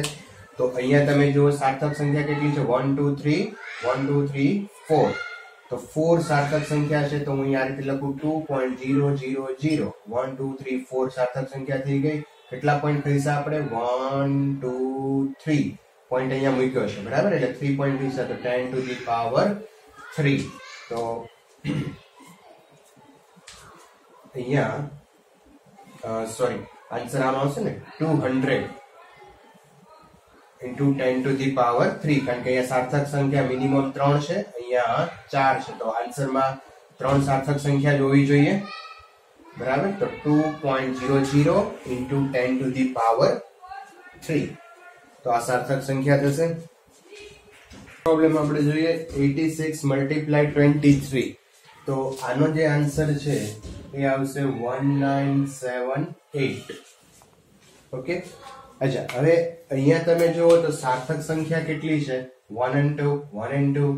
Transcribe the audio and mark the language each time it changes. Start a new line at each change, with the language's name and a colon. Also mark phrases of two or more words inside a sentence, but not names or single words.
Gujarati: તો અહીંયા તમે જુઓ સાર્થક સંખ્યા કેટલી છે 1 2 3 1 2 3 4. તો 4 સાર્થક સંખ્યા છે, તો હું અહીંયા આ રીતે લખું 2.000 1 2 3 4 સાર્થક સંખ્યા થઈ ગઈ. કેટલા પોઈન્ટ કહીશા આપણે 1 2 3 પોઈન્ટ અહીંયા મૂક્યો છે, બરાબર. એટલે 3 પોઈન્ટ કહીશા તો 10
English: to the power
Gujarati: 3. તો અહીંયા સોરી આન્સર આનો આવશે ને 200 into 10
English: to the power
Gujarati: 3. કારણ કે અહીંયા સાર્થક સંખ્યા મિનિમમ 3 છે, અહીંયા 4 છે. તો આન્સરમાં 3 સાર્થક સંખ્યા જ હોવી જોઈએ, બરાબર. તો 2.00 into 10
English: to the power
Gujarati: 3. તો આ સાર્થક સંખ્યા થશે. પ્રોબ્લેમ આપણે જોઈએ 86 multiply 23. તો આનો જે આન્સર છે એ આવશે 1978. ઓકે, અચ્છા, હવે અહીંયા તમે જુઓ તો સાર્થક સંખ્યા કેટલી છે 1 and 2 1 and 2.